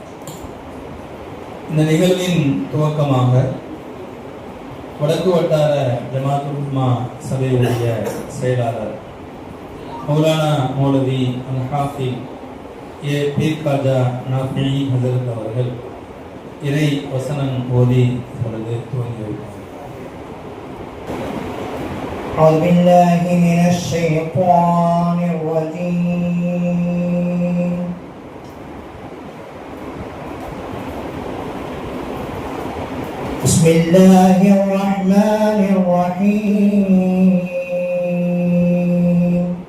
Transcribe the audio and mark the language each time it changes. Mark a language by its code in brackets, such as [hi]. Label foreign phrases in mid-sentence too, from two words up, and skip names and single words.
[ta] இந்த நிகழ்வின் துவக்கமாக வடக்கு வட்டார ஜமாத்துல் உலமா சபையுடைய செயலாளர் மௌலானா மௌலவி அல் ஹாஃபிஸ் ஏ பீர் காஜா நாஃபி ஹஸரத் அவர்கள் இறை வசனம் ஓதி இப்பொழுது துவங்கி வைத்தார். [ar] أعوذ بالله من الشيطان الرجيم. بسم الله الرحمن الرحيم.